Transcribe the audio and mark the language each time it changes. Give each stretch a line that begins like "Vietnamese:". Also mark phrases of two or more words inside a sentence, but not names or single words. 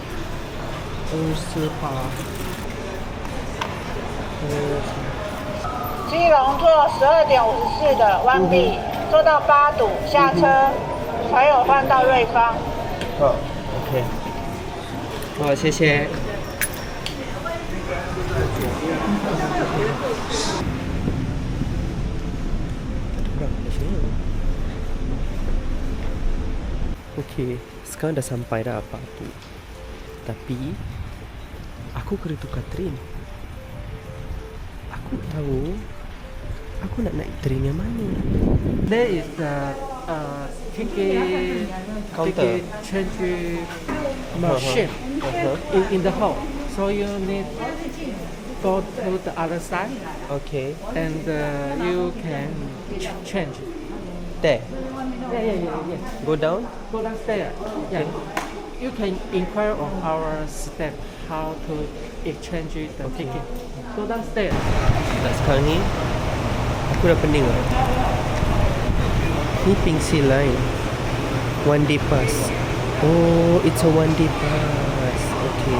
Chinese: 基隆坐12.54的弯 B，坐到8度下车，才有换到瑞芳。好 ，OK。好，谢谢。
Malay: Okey, sekarang dah sampai dah apa tu. Tapi aku kena tukar train. Aku tahu aku nak naik train yang mana.
English: There is the ticket change machine in the hall. So you need go to the other side Okay. and you can change. There. Yeah. Go down. Go downstairs. Yeah. You can inquire on our staff how to exchange the ticket. Go downstairs.
Malay: Tak sekarang ni aku dah pening lah.
English: Ni Pingsi Line One day pass. Oh, it's a one day pass. Okay.